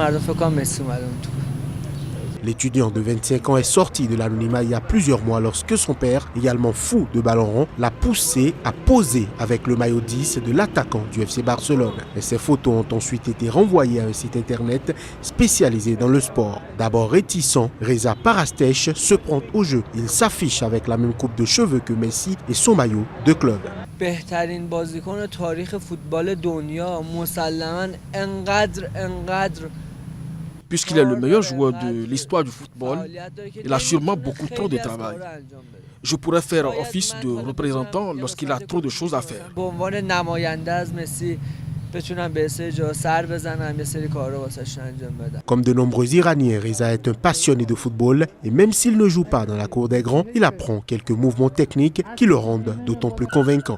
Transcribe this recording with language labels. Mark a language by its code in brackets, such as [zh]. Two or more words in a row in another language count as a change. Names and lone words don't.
[fr] L'étudiant de 25 ans est sorti de l'anonymat il y a plusieurs mois lorsque son père, également fou de ballon rond, l'a poussé à poser avec le maillot 10 de l'attaquant du FC Barcelone. Et ces photos ont ensuite été renvoyées à un site internet spécialisé dans le sport. D'abord réticent, Reza Parastesh se prend au jeu. Il s'affiche avec la même coupe de cheveux que Messi et son maillot de club. [fa] بهترین بازیکن تاریخ فوتبال دنیا مسلماً انقدر [fr] Puisqu'il est le meilleur joueur de l'histoire du football, il a sûrement beaucoup trop de travail. Je pourrais faire office de représentant lorsqu'il a trop de choses à faire. Comme de nombreux Iraniens, Reza est un passionné de football et même s'il ne joue pas dans la cour des grands, il apprend quelques mouvements techniques qui le rendent d'autant plus convaincant.